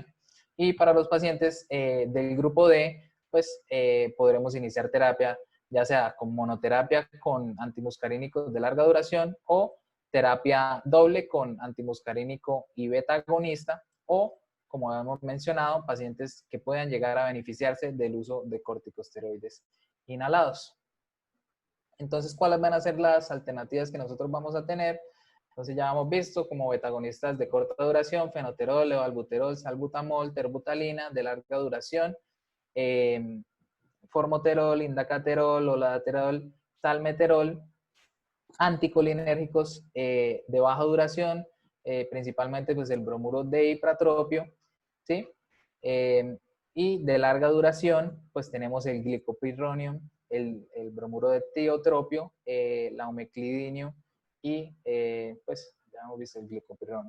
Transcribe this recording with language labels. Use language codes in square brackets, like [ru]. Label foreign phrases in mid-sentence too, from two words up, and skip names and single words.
[es] Y para los pacientes del grupo D, pues podremos iniciar terapia, ya sea con monoterapia con antimuscarínicos de larga duración o terapia doble con antimuscarínico y beta-agonista o, como hemos mencionado, pacientes que puedan llegar a beneficiarse del uso de corticosteroides inhalados. Entonces, ¿cuáles van a ser las alternativas que nosotros vamos a tener? Entonces ya hemos visto como betagonistas de corta duración, fenoterol, levalbuterol, salbutamol, terbutalina de larga duración, formoterol, indacaterol, oladaterol, salmeterol, anticolinérgicos de baja duración, principalmente pues el bromuro de ipratropio, ¿sí? Y de larga duración, pues tenemos el glicopirronium, el bromuro de tiotropio, la omeclidinio, y pues ya hemos visto el glicopirronium.